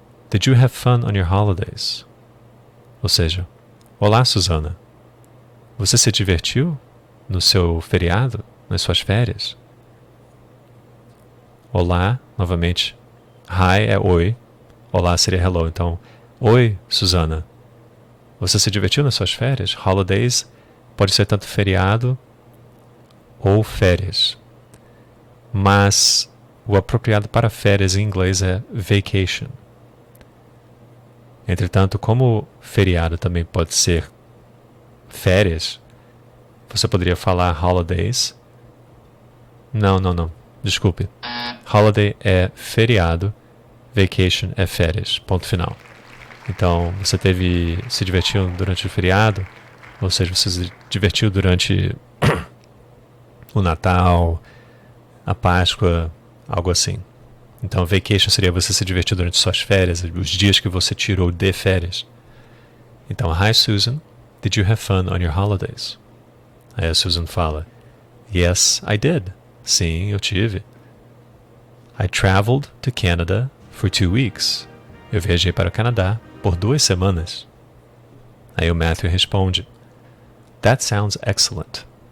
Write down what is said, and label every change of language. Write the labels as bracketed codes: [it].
[en] Did you have fun on your holidays? [pt] Ou seja, olá, Susana. Você se divertiu no seu feriado, nas suas férias? Olá, novamente. Hi é oi. Olá seria hello. Então, oi, Susana. Você se divertiu nas suas férias? Holidays pode ser tanto feriado ou férias. Mas o apropriado para férias em inglês é vacation. Entretanto, como feriado também pode ser férias, você poderia falar holidays. Não. Desculpe. Holiday é feriado, vacation é férias. Ponto final. Então, você se divertiu durante o feriado, ou seja, você se divertiu durante o Natal, a Páscoa, algo assim. Então, vacation seria você se divertir durante suas férias, os dias que você tirou de férias. [en] Então, hi Susan, did you have fun on your holidays? [pt] Aí a Susan fala, [en] yes, I did. [pt] Sim, eu tive. [en] I traveled to Canada for 2 weeks. [pt] Eu viajei para o Canadá por 2 semanas. Aí o Matthew responde, [en] that sounds excellent.